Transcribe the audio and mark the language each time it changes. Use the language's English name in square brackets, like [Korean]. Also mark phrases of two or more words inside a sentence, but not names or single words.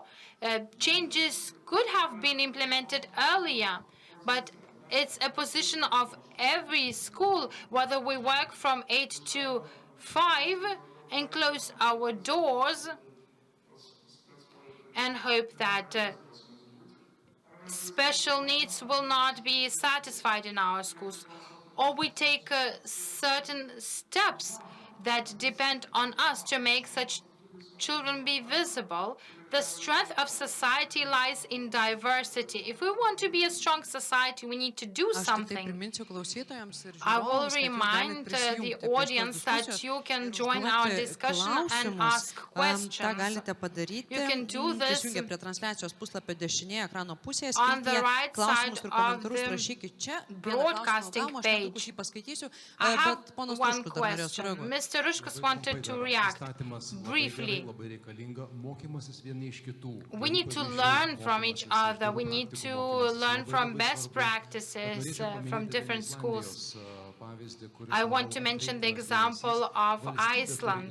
[English] Changes could have been implemented earlier, but it's a position of every school, whether we work from 8 to 5 and close our doors and hope that special needs will not be satisfied in our schools, or we take certain steps that depend on us to make such children be visible. The strength of society lies in diversity. If we want to be a strong society, we need to do [Lithuanian] Aš tik tai [English] something. [Lithuanian] priminsiu klausytojams ir [English] I will [Lithuanian] žiūrovams, kad jūs [English] remind [Lithuanian] galit [English] the [Lithuanian] prisijungti prie šitos [English] audience that [Lithuanian] diskusijos [English] you can [Lithuanian] ir [English] join our [Lithuanian] užduoti [English] discussion and [Lithuanian] klausimus. [English] ask [Lithuanian] Ta [English] questions. [Lithuanian] galite padaryti. [English] You can do this [Lithuanian] Prisijungę prie transliacijos puslapio dešinėje ekrano pusėje. [English] on the [Lithuanian] skiltyje [English] right [Lithuanian] klausimus [English] side [Lithuanian] ir [English] of [Lithuanian] komentarus [English] the [Lithuanian] rašykit čia. Vieną [English] broadcasting [Lithuanian] klausimą gavome, aš netrukus [English] page. [Lithuanian] jį paskaitysiu, [English] I have [Lithuanian] bet ponas [English] one [Lithuanian] Ruškus dar norėjo [English] question. [Lithuanian] sureaguoti. [English] Mr. Ruškus wanted to react briefly. We need to learn from each other. We need to learn from best practices from different schools. I want to mention the example of Iceland.